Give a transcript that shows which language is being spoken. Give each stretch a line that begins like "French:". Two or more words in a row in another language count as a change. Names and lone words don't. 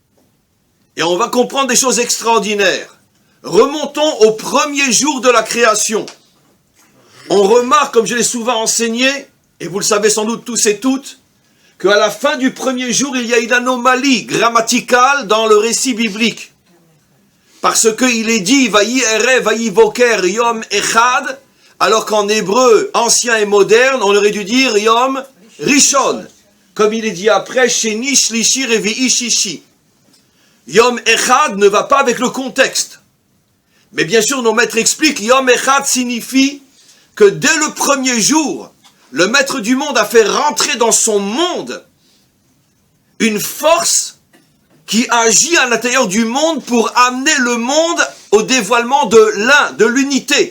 French: Et on va comprendre des choses extraordinaires. Remontons au premier jour de la création. On remarque, comme je l'ai souvent enseigné, et vous le savez sans doute tous et toutes, qu'à la fin du premier jour, il y a une anomalie grammaticale dans le récit biblique. Parce qu'il est dit,
Hebrew: ויהי ערב ויהי בוקר יום אחד,
French: alors qu'en hébreu ancien et moderne, on aurait dû dire
Hebrew: יום ראשון.
French: Comme il est dit après,
Hebrew: שני שלישי רביעי שישי. יום אחד
French: ne va pas avec le contexte. Mais bien sûr, nos maîtres expliquent,
Hebrew: יום אחד
French: signifie que dès le premier jour, le maître du monde a fait rentrer dans son monde une force qui agit à l'intérieur du monde pour amener le monde au dévoilement de l'un, de l'unité.